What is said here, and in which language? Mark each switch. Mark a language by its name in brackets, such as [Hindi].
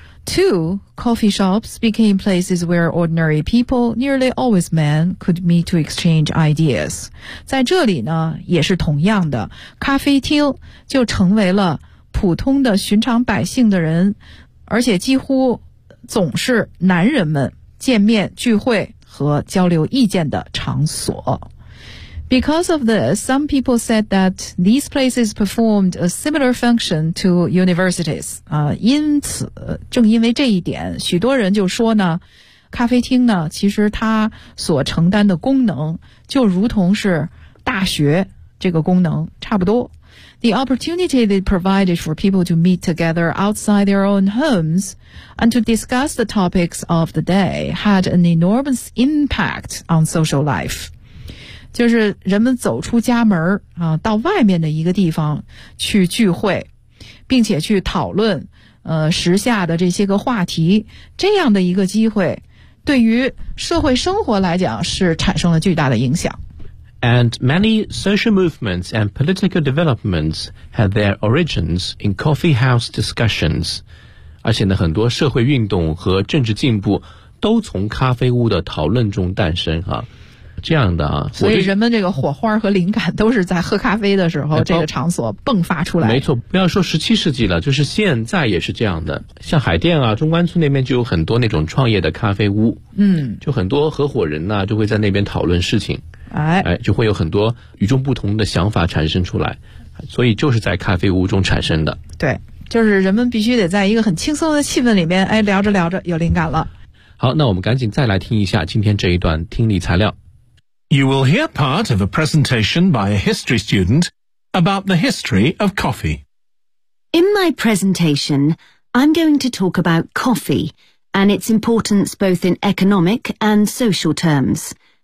[English] Two, coffee shops became places where ordinary people, nearly always men, could meet to exchange ideas. [Chinese] 在这里呢，也是同样的，咖啡厅就成为了普通的寻常百姓的人，而且几乎总是男人们见面聚会和交流意见的场所。 [English] Because of this, some people said that these places performed a similar function to universities. [Chinese] 因此，正因为这一点，许多人就说呢，咖啡厅呢，其实它所承担的功能就如同是大学这个功能差不多。 [English] The opportunity they provided for people to meet together outside their own homes and to discuss the topics of the day had an enormous impact on social life. [Chinese] 就是人们走出家门啊，到外面的一个地方去聚会，并且去讨论时下的这些个话题，这样的一个机会对于社会生活来讲是产生了巨大的影响。 [English] And many social movements and political developments had their origins in coffee house discussions. [Chinese] 而且呢，很多社会运动和政治进步都从咖啡屋的讨论中诞生啊。这样的啊，所以人们这个火花和灵感都是在喝咖啡的时候这个场所迸发出来。没错，不要说17世纪了，就是现在也是这样的。像海淀啊，中关村那边就有很多那种创业的咖啡屋，嗯，就很多合伙人呢、就会在那边讨论事情，哎，就会有很多与众不同的想法产生出来，所以就是在咖啡屋中产生的。对，就是人们必须得在一个很轻松的气氛里面，哎，聊着聊着有灵感了。好，那我们赶紧再来听一下今天这一段听力材料。 [English] You will hear part of a presentation by a history student about the history of coffee. In my presentation, I'm going to talk about coffee and its importance both in economic and social terms.